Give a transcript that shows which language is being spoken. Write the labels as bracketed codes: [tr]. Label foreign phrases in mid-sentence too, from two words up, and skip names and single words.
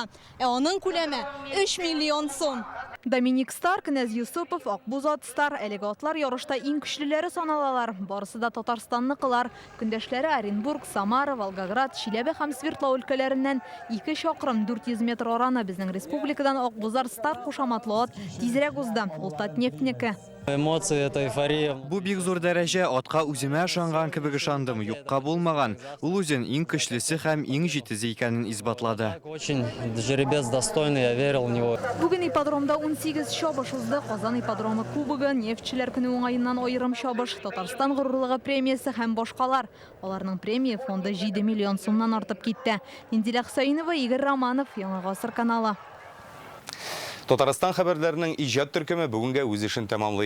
[tt] Аның күләме 3 миллион сум. Доминик Стар, Князь Юсупов, Акбуз ат-стар, әлеге атлар ярышта иң көчлеләре саналалар. Барысы да Татарстанныкылар. Көндәшләре Оренбург, Самара, Волгоград, Чиләбе һәм Свердлов өлкәләреннән 2 чакрым 400 метр араны безнең республикадан Акбузар стар кушаматлы ат тизрәк узды. Ул Татнефтьнеке. [ru] Эмоции, это эйфория. [tt] Бу бик зур дәрәҗә, атка үземә ышанган кебек ышандым. Юкка булмаган. Ул үзен иң көчлесе һәм иң җитезе икәнен исбатлады. [ru] Очень жеребец достойный, я верил в него. [tt] Бүген ипподромда 18 чабыш узды. Казан ипподромы кубогы, нефтчеләр көне уңаеннан аерым чабыш, Татарстан горурлыгы премиясе һәм башкалар. Аларның премия фонды 7 миллион сумнан артып китте. Инзилә Хусаинова, Игорь Романов, Яңа Гасыр каналы. Татарстан хәбәрләренең иҗат төркеме бүгенгә үз эшен тәмамлый.